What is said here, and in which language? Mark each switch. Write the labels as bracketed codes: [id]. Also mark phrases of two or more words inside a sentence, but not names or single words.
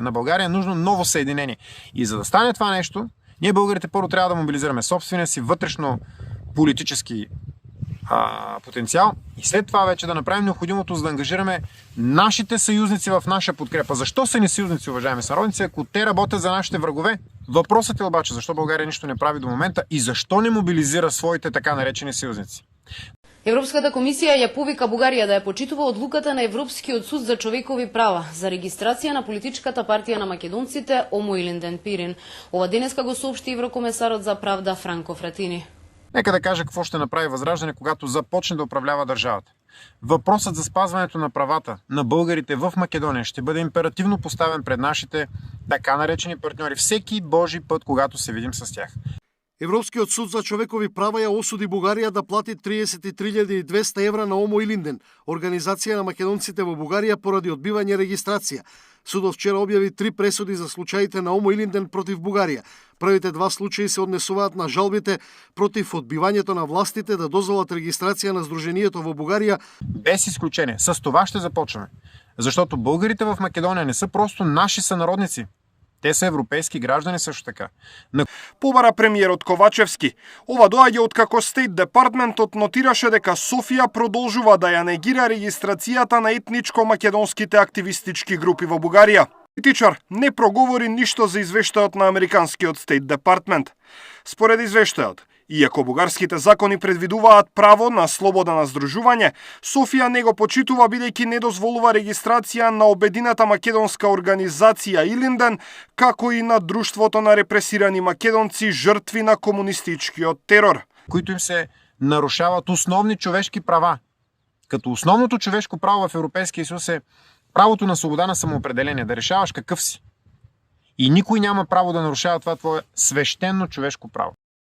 [bg] На България е нужно ново съединение. И за да стане това нещо, ние българите първо трябва да мобилизираме собствения си вътрешно политически потенциал и след това вече да направим необходимото, за да ангажираме нашите съюзници в наша подкрепа. Защо са ни съюзници, уважаеми сънародници, ако те работят за нашите врагове? Въпросът е обаче защо България нищо не прави до момента и защо не мобилизира своите така наречени съюзници. [mk] Европската комисија ја повика Бугарија да ја почитува одлуката на Европскиот суд за човекови права за регистрација на политичката партија на македонците Омо Илинден Пирин. Ова денеска го соопшти еврокомесарот за правда Франко Фратини. [bg] Нека да кажа какво ще направи Възраждане, когато започне да управлява държавата. Въпросът за спазването на правата на българите в Македония ще бъде императивно поставен пред нашите така наречени партньори всеки божи път, когато се видим с тях. [mk] Европскиот суд за човекови права ја осуди Бугарија да плати 33.200 евра на Омо Илинден, организација на македонците во Бугарија поради одбивање регистрација. Судот вчера објави 3 пресуди за случаите на Омо Илинден против Бугарија. Првите 2 случаи се однесуваат на жалбите против одбивањето на властите да дозволат регистрација на Сдруженијето во Бугарија. [bg] Без изключение. С това ще започваме. Защото българите в Македония не са просто наши сънародници. Те са европейски граждани също така. [mk] Побара премиерот Ковачевски. Ова доаѓа откако Стейт Департментот нотираше дека Софија продолжува да ја негира регистрацијата на етничко-македонските активистички групи во Бугарија. Политичар не проговори ништо за извештајот на американскиот Стейт Департмент. Според извештајот, иако бугарските закони предвидуваат право на слобода на здружување, Софија не го почитува бидејќи не дозволува регистрација на обедината македонска организација Илинден, како и на Друштвото на репресирани македонци жртви на комунистичкиот терор, [bg] които им се нарушават основни човешки права. Като основното човешко право в Европейския съюз е правото на свобода на самоопределение, да решаваш какъв си. И никой няма право да нарушава това твое свещено човешко право.